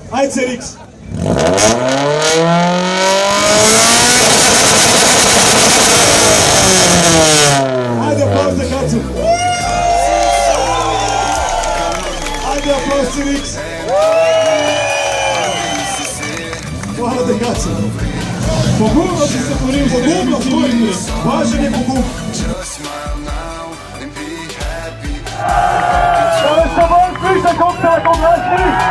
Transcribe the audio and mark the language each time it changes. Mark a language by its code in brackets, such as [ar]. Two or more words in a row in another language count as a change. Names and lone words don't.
[sl] Ajde CRX. Ajde aplauz za Kacu. Ajde aplauz CRX. Hvala za Kacu. Pogumno si se boril, Pogumno, si to je videl. važen je pogum. [en] Just smile now and be happy. [sl] Se bolj sliša, kako se lahko glasni?